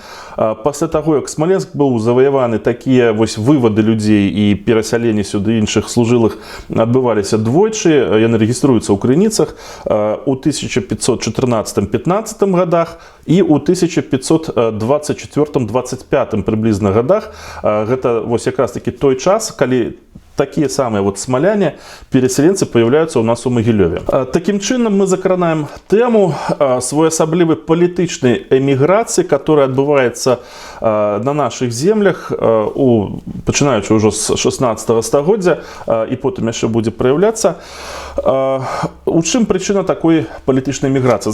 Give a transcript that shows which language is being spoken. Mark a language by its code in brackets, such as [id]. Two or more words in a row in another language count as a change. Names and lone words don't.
[be] Пасля таго, як Смаленск быў заваяваны, такія вось вывады людзей і перасяленне сюды іншых служылых адбываліся двойчы, яны рэгіструюцца ў крыніцах у 1514-15 годах і ў 1524-25 прыблізна годах. Гэта вось якраз такі той час, калі [ru] такие самые вот смоляне, переселенцы, появляются у нас у Могилеве. [be] Таким чином мы закранаем тему своеасаблівай палітычнай эміграцыі, которая адбываецца [ru] на наших землях, [be] пачынаючы ўжо з 16 стагоддзя, і потым яшчэ будзе праяўляцца. У чым прычына такой палітычнай эміграцыі?